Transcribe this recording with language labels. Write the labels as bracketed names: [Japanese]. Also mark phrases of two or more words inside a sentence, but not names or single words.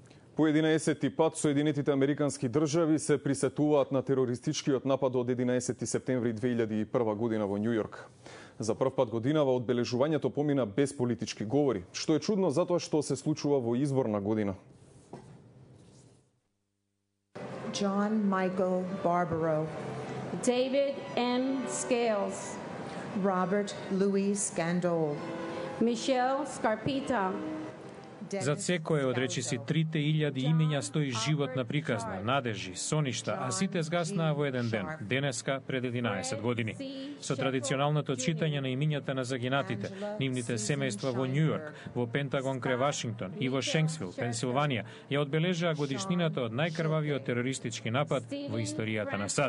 [Macedonian] По 11 пат Соединетите Американски држави се присетуваат на терористичкиот напад од 11 септември 2001 година во Њу Јорк. За прв пат годинава одбележувањето помина без политички говори, што е чудно затоа што се случува во изборна година. John Michael Barbaro, David M. Scales, Robert Louis Scandol, Michelle Scarpita. Зад секој од речиси 3000 имења стои живот на приказна, надежи, соништа, а сите згаснаа во еден ден, денеска пред 11 години. Со традиционалното читање на имињата на загинатите, нивните семејства во Њу Јорк, во Пентагон кре Вашингтон и во Шенксвил, Пенсилванија, ја одбележаа годишнината од најкрвавиот терористички напад во историјата на САД.